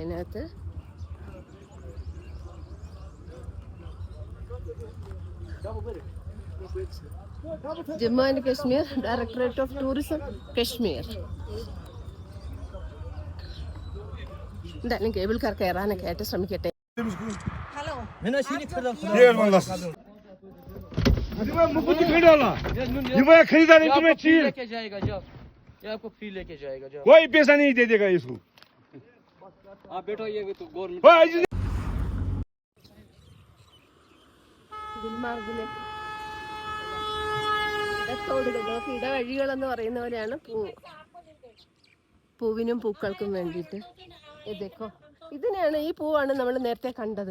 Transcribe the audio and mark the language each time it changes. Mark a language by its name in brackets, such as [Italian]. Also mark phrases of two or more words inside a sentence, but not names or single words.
[Malayalam] അതിനകത്ത് ജമ്മു ആൻഡ് കശ്മീർ ഡയറക്ടറേറ്റ് ഓഫ് ടൂറിസം കശ്മീർ. എന്തായാലും കേബിൾ കാർ കയറാനൊക്കെ ആയിട്ട് ശ്രമിക്കട്ടെ. [Hindi] कोई पैसा नहीं दे देगा इसको. आप बैठो, ये तो गवर्नमेंट. [Malayalam] ഗുൽമാർഗിലെ ഇടവഴികൾ എന്ന് പറയുന്ന പോലെയാണ് പൂവിനും പൂക്കൾക്കും വേണ്ടിയിട്ട്. ഇതേക്കോ, ഇതിനെയാണ്, ഈ പൂവാണ് നമ്മൾ നേരത്തെ കണ്ടത്.